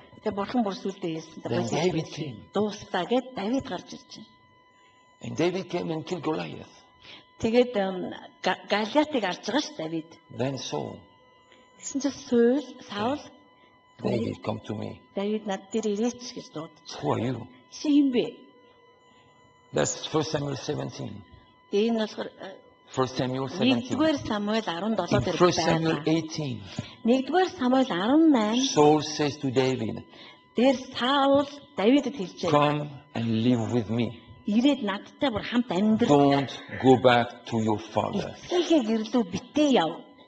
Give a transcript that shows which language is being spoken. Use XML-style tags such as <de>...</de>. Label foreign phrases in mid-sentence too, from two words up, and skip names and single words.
<mn>Тэгээ бурхан бүр сүлдээ хэлсэн.</mn> <en>Then David came.</en> <mn>Дуустаа гэд Давид гарч ирж байна.</mn> <en>And David came and killed Goliath.</en> <mn>Тэгээд Галиатыг арж байгаа ш Давид.</mn> <en>Then Saul,</en> <mn>Гэсэн чинь Саул</mn> <en>David, come to me.</en> <mn>Давид над дээр ирээч гэж дуудаж.</mn> <en>Who are you?</en> <mn>Чи юм бэ?</mn> <en>That's 1 Samuel 17.</en> <mn>Энэ нь болохоор</mn> <en>1 Samuel 17.</en> <mn>1-р Самуэль 17</mn> <en>In</en> <mn>дээр</mn> <en>1 Samuel</en> <mn>байна. 18, 1-р Самуэль 18</mn> <en>Saul says to David,</en> <mn>дээр Саул Давидэд хэлж байна.</mn> <en>come and live with me.</en> <mn>Ирээд надтай бүр хамт амьдрал.</mn> <en>Don't go back to your father.</en> <mn>Эцгийнхээ гэрлүү битээ яв.</mn>